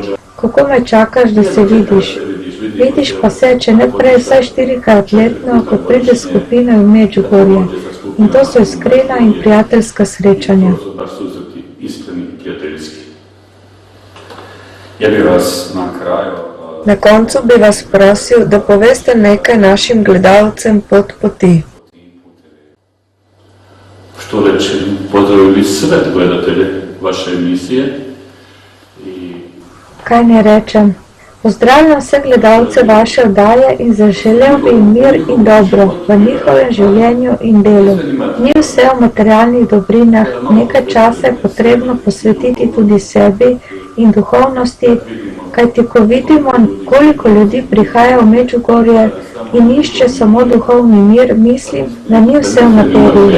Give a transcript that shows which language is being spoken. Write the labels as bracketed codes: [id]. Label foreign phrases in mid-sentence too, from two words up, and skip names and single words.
[sl] Kako me čakaš, da se vidiš? Vidiš pa se, če ne prej, vsaj 4-krat letno, ko pride skupina v Medžugorje. In to so iskrena in prijateljska srečanja. [hr] Ja bi vas na kraju... [sl] Na koncu bi vas prosil, da poveste nekaj našim gledalcem pot poti. [hr] Što reći, pozdravili sve gledatelje vaše emisije. [sl] Kaj ne rečem? Pozdravljam vse gledalce vaše oddaje in zaželel bi jim mir in dobro v njihovem življenju in delu. Ni vse v materialnih dobrinah, nekaj časa je potrebno posvetiti tudi sebi in duhovnosti, kajti ko vidimo, koliko ljudi prihaja v Medžugorje in išče samo duhovni mir, mislim, da ni vse v materiji.